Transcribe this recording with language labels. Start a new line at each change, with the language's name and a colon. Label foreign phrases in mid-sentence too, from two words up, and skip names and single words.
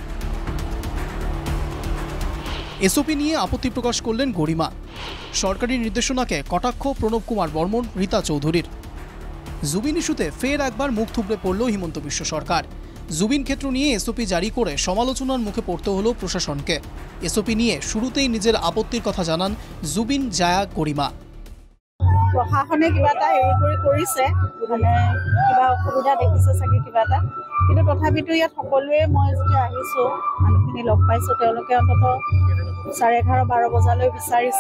Bangla: এসওপি নিয়ে আপত্তি প্রকাশ করলেন গরিমা। সরকারি নির্দেশনাকে কটাক্ষ প্রণব কুমার বর্মন, রীতা চৌধুরীর। জুবিন ইস্যুতে ফের একবার মুখ থুবড়ে পড়ল হিমন্ত বিশ্ব সরকার। জুবিন ক্ষেত্র নিয়ে এসওপি জারি করে সমালোচনার মুখে পড়তে হলো প্রশাসনকে। এসওপি নিয়ে শুরুতেই নিজের আপত্তির কথা জানান জুবিন জায়া গরিমা।
Assamese: প্রশাসনে কিবা এটা কৰিছে, মানে কিবা অসুবিধা দেখিছে চাগে কিবা এটা, কিন্তু তথাপিতো ইয়াত সকলোৱে মই যেতিয়া আহিছোঁ মানুহখিনি লগ পাইছোঁ, তেওঁলোকে অন্ততঃ 11:30-12 বজালৈ বিচাৰিছে।